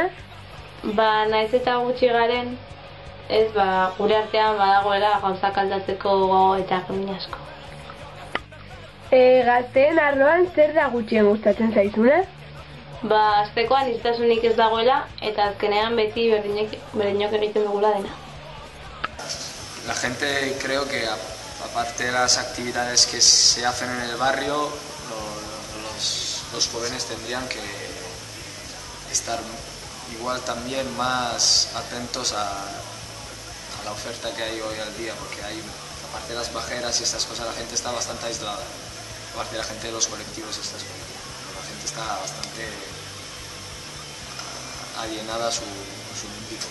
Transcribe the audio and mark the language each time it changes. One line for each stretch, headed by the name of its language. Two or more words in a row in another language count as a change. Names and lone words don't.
Basque: Naiz eta gutxi garen, gure artean badagoela gauzak aldatzeko gogo eta min asko. Gazteen arloan zer da gutxien gustatzen zaizuna? Azteko aniztasunik ez dagoela eta azkenean beti berdinok egiten dugula dena.
Spanish: La gente creo que aparte de las actividades que se hacen en el barrio, los jóvenes tendrían que estar igual también más atentos a la oferta que hay hoy al día, porque aparte de las bajeras y estas cosas, la gente está bastante aislada, aparte de la gente de los colectivos y estas cosas, la gente está bastante alienada a su mundito.